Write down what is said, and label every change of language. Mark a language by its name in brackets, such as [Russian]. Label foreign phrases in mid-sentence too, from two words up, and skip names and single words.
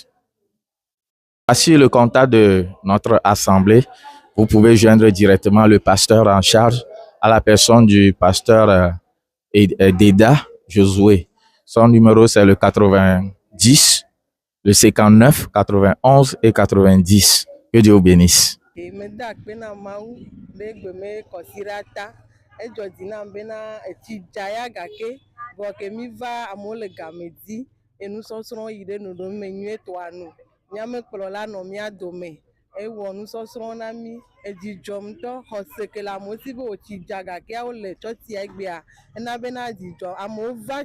[French] Voici le contact de notre assemblée. Vous pouvez joindre directement le pasteur en charge à la personne du pasteur Deda Josué. Son numéro, c'est le 90, le 59, 91 et 90. Que Dieu vous bénisse. [Ewe] Ewɔ nusɔsrɔ̃ na mi edzidzɔ ŋutɔ xɔse ke le amewo si be wotsi dza gakeawo le tsɔtsia gbea ena bena dzidzɔ amewo va